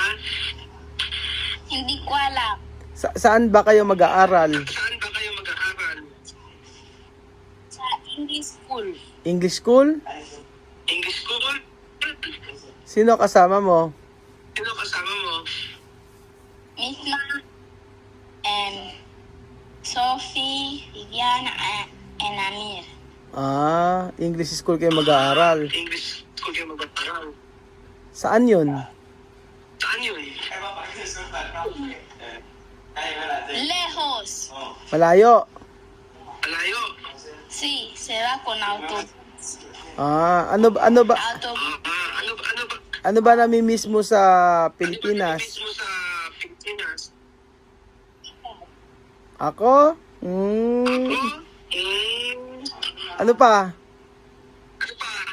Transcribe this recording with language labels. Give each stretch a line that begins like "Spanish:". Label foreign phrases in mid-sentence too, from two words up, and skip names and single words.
Filipino: Hindi ko alam. Saan ba kayo mag-aaral? Saan ba kayo mag-aaral? Sa
English: English school. English school? English school?
Filipino: Sino kasama mo? Sino kasama mo?
English: Miss Ma and Sophie, Viviana, and Amir. English school
Filipino: kayo mag-aaral.
English: English school
Filipino: kayo mag-aaral. Saan yun? Saan yun?
Spanish: Lejos.
Filipino: Malayo. Malayo.
Spanish: Sí, se va con auto.
Filipino: Ano ba
Spanish: Auto.
Filipino: Ano ba? ano ba nami-miss mo sa Pilipinas? Miss mo sa Pilipinas? Ako? Oh? Ano pa? Ano pa?